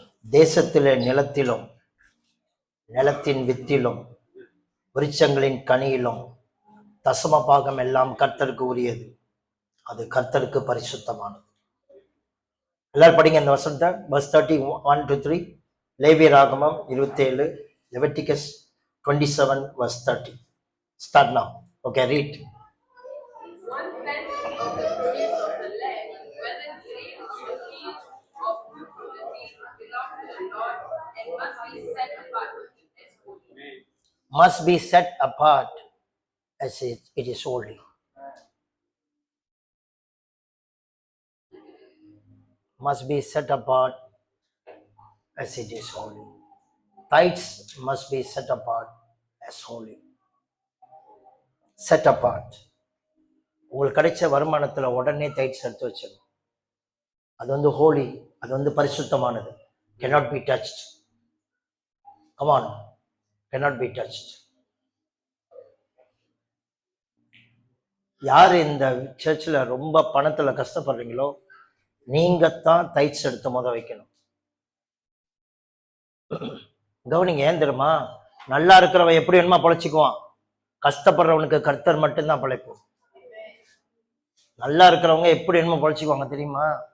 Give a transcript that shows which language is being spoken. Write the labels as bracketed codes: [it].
[ta] தேசத்திலே நிலத்திலும் நிலத்தின் வித்திலும் விருட்சங்களின் கனியிலும் தசம பாகம் எல்லாம் கர்த்தருக்கு உரியது. அது கர்த்தருக்கு பரிசுத்தமானது. எல்லாரும் படிங்க இந்த வசனத்தை. [en] verse 30 1 to 3. லேவிய ராகமம் 27, Leviticus 27 verse 30. Start now. Okay, read. One tenth of the produce of the land, whether grain of the field or fruit from the field, belong to the Lord and must be set apart as holy. Must be set apart as it is holy. Must be set apart as it is holy. Tithes must be set apart as holy. Set apart. [ta] உங்களுக்கு கிடைச்ச வருமானத்தில் உடனே tides எடுத்து வச்சிடணும். அது வந்து ஹோலி, அது வந்து பரிசுத்தமானது. [en] cannot be touched. Come on, cannot be touched. [ta] யார் இந்த சர்ச்சில் ரொம்ப பணத்தில் கஷ்டப்படுறீங்களோ நீங்கத்தான் டைட்ஸ் எடுத்து வைக்கணும். கவனிங்க, ஏன் தெரியுமா? நல்லா இருக்கிறவன் எப்படி வேணுமா பொழைச்சிக்குவான். கஷ்டப்படுறவனுக்கு கர்த்தர் மட்டும்தான் பிழைப்போம். நல்லா இருக்கிறவங்க எப்படி வேணுமோ பொழைச்சிக்குவாங்க தெரியுமா?